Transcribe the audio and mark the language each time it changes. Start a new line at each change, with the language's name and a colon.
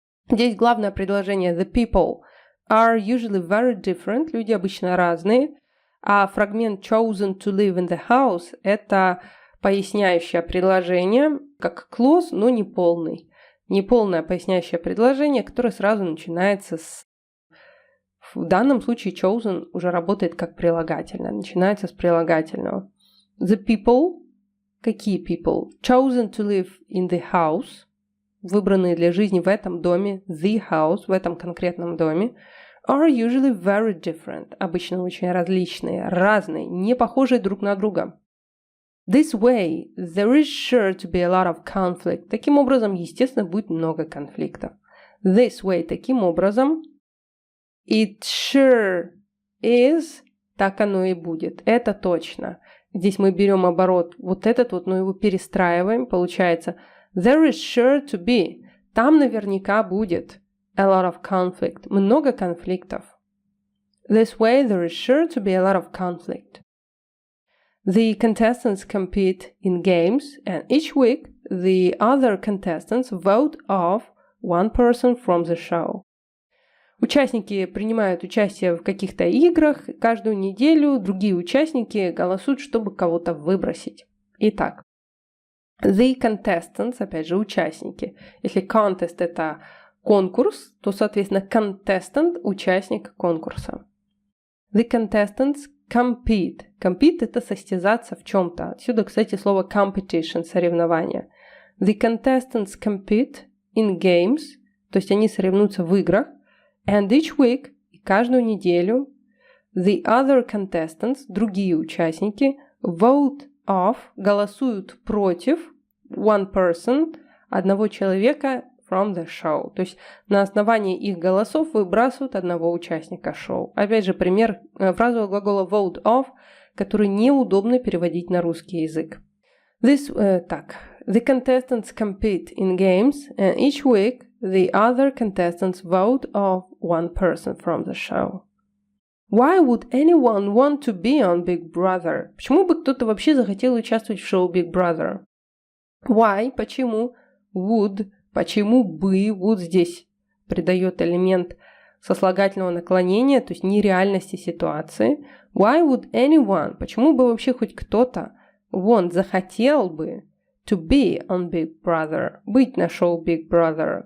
Russian: Здесь главное предложение
English: the people are usually very different,
Russian: люди обычно разные, а фрагмент chosen to live in the house – это поясняющее предложение, как clause, но не полный. Неполное поясняющее предложение, которое сразу начинается с... В данном случае chosen уже работает как прилагательное, начинается с прилагательного.
English: The people, какие people? Chosen to live in the house,
Russian: выбранные для жизни в этом доме, the house, в этом конкретном доме,
English: are usually very different,
Russian: обычно очень различные, разные, не похожие друг на друга.
English: This way, there is sure to be a lot of conflict.
Russian: Таким образом, естественно, будет много конфликтов.
English: This way,
Russian: таким образом,
English: it sure is,
Russian: так оно и будет. Это точно. Здесь мы берем оборот вот этот вот, но его перестраиваем.
English: Получается, there is sure to be.
Russian: Там наверняка будет
English: a lot of conflict.
Russian: Много конфликтов.
English: This way, there is sure to be a lot of conflict. The contestants compete in games, and each week the other contestants vote off one person from the show.
Russian: Участники принимают участие в каких-то играх, каждую неделю другие участники голосуют, чтобы кого-то выбросить. Итак, the contestants, опять же, участники. Если contest – это конкурс, то, соответственно, contestant – участник конкурса.
English: The contestants compete.
Russian: Compete – это состязаться в чем-то. Отсюда, кстати, слово competition – соревнование.
English: The contestants compete in games,
Russian: то есть они соревнуются в играх.
English: And each week,
Russian: и каждую неделю,
English: the other contestants,
Russian: другие участники,
English: vote off,
Russian: голосуют против
English: one person,
Russian: одного человека
English: from the show.
Russian: То есть на основании их голосов выбрасывают одного участника шоу. Опять же, пример фразового глагола vote off, который неудобно переводить на русский язык.
English: The contestants compete in games, and each week the other contestants vote off one person from the show. Why would anyone want to be on Big Brother?
Russian: Почему бы кто-то вообще захотел участвовать в шоу Big Brother? Why? Почему? Would? Почему бы? Would здесь придает элемент сослагательного наклонения, то есть нереальности ситуации.
English: Why would anyone?
Russian: Почему бы вообще хоть кто-то захотел бы
English: to be on Big Brother,
Russian: быть на шоу Big Brother.